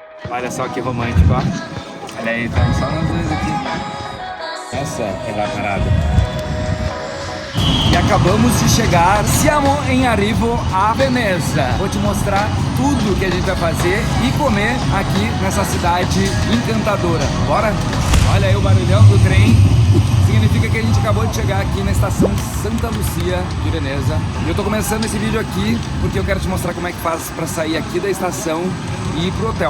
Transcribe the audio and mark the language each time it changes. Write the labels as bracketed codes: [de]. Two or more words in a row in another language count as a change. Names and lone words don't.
[pt] Olha só que romântico, ó. Olha aí, tá só nós dois aqui. Essa é a parada. E acabamos de chegar, [it] siamo em arrivo a Veneza. [pt] Vou te mostrar tudo que a gente vai fazer e comer aqui nessa cidade encantadora. Bora? Olha aí o barulhão do trem. Significa que a gente acabou de chegar aqui na estação Santa Lucia de Veneza. E eu tô começando esse vídeo aqui porque eu quero te mostrar como é que faz pra sair aqui da estação e ir pro hotel.